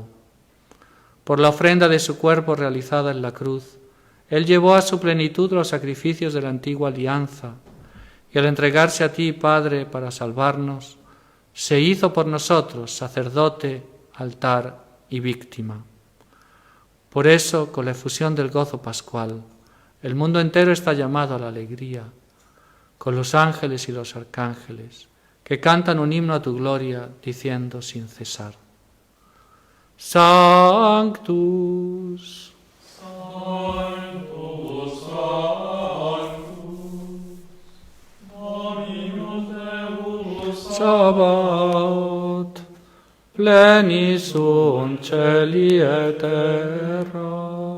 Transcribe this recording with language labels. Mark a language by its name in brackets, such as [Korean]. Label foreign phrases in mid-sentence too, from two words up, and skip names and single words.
[Spanish] Por la ofrenda de su cuerpo realizada en la cruz, Él llevó a su plenitud los sacrificios de la antigua alianza, y al entregarse a ti, Padre, para salvarnos, se hizo por nosotros sacerdote, altar y víctima. Por eso, con la efusión del gozo pascual, el mundo entero está llamado a la alegría, con los ángeles y los arcángeles, que cantan un himno a tu gloria, diciendo sin cesar: [Latin] Sanctus, Sanctus, Sanctus, Dominus Deus Sabaoth, plenis sunt celi et terra,